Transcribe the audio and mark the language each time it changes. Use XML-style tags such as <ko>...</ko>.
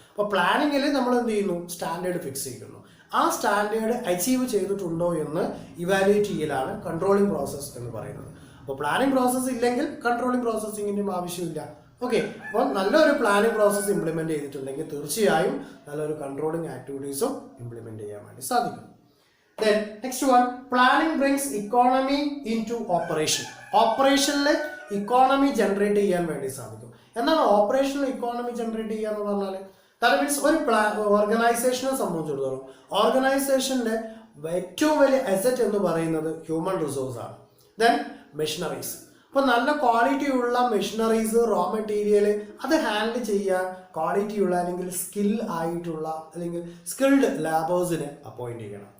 <ml>അപ്പോൾ പ്ലാനിങ്ങിൽ നമ്മൾ എന്ത് ചെയ്യുന്നു, സ്റ്റാൻഡേർഡ് ഫിക്സ് ചെയ്യുന്നു. ആ സ്റ്റാൻഡേർഡ് അച്ചീവ് ചെയ്തിട്ടുണ്ടോ എന്ന് ഇവാലുവേറ്റ് ചെയ്യലാണ് കൺട്രോളിങ് പ്രോസസ്സ് എന്ന് പറയുന്നത്. അപ്പോൾ പ്ലാനിങ് പ്രോസസ്സ് ഇല്ലെങ്കിൽ കൺട്രോളിങ് പ്രോസസ്സിങ്ങിൻ്റെയും ആവശ്യമില്ല. ഓക്കെ, അപ്പോൾ നല്ലൊരു പ്ലാനിങ് പ്രോസസ്സ് ഇംപ്ലിമെന്റ് ചെയ്തിട്ടുണ്ടെങ്കിൽ തീർച്ചയായും നല്ലൊരു കൺട്രോളിങ് ആക്ടിവിറ്റീസും ഇംപ്ലിമെന്റ് ചെയ്യാൻ വേണ്ടി സാധിക്കും.</ml> <en>Then next one, planning brings economy into operation.</en> <ml>ഓപ്പറേഷനിൽ economy generate ചെയ്യാൻ വേണ്ടി സാധിക്കും. എന്താണ് ഓപ്പറേഷണൽ ഇക്കോണമി ജനറേറ്റ് ചെയ്യുക എന്ന് പറഞ്ഞാൽ,</ml> <en>that means</en> <ml>ഒരു ഓർഗനൈസേഷനെ സംബന്ധിച്ചിടത്തോളം ഓർഗനൈസേഷന്റെ ഏറ്റവും വലിയ അസറ്റ് എന്ന് പറയുന്നത് ഹ്യൂമൻ റിസോഴ്സ് ആണ്. Then machineries. അപ്പോൾ നല്ല ക്വാളിറ്റി ഉള്ള മെഷീനറീസ്, റോ മെറ്റീരിയൽ അത് ഹാൻഡിൽ ചെയ്യാൻ ക്വാളിറ്റി ഉള്ള അല്ലെങ്കിൽ സ്കിൽ ആയിട്ടുള്ള അല്ലെങ്കിൽ സ്കിൽഡ് ലാബേഴ്സിനെ അപ്പോയിന്റ് ചെയ്യണം.</ml>